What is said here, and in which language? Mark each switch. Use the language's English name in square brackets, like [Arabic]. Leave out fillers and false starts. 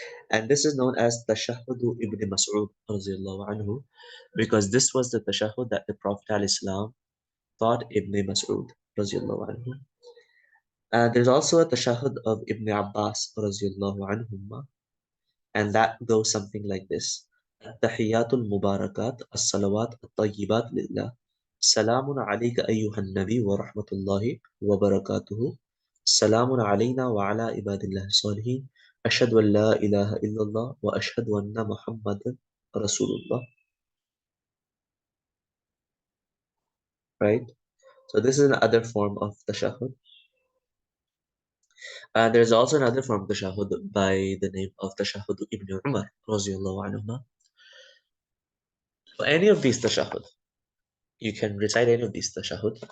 [English] And this is known as Tashahhud ibn Mas'ud radiallahu anhu, because this was the tashahhud that the Prophet ﷺ taught Ibn Mas'ud radiallahu anhu. There's also a tashahhud of Ibn Abbas radiallahu anhumma, and that goes something like this. [Arabic] التحيات المباركات الصلوات الطيبات لله سلام عليك أيها النبي ورحمة الله وبركاته سلام علينا وعلى عباد الله الصالحين أشهد أن لا إله إلا الله وأشهد أن محمدا رسول الله. [English] Right? So this is another form of tashahhud. There's also another form of tashahhud by the name of tashahhud Ibn Umar radiallahu anhuma. So any of these tashahhud, you can recite any of these tashahhud.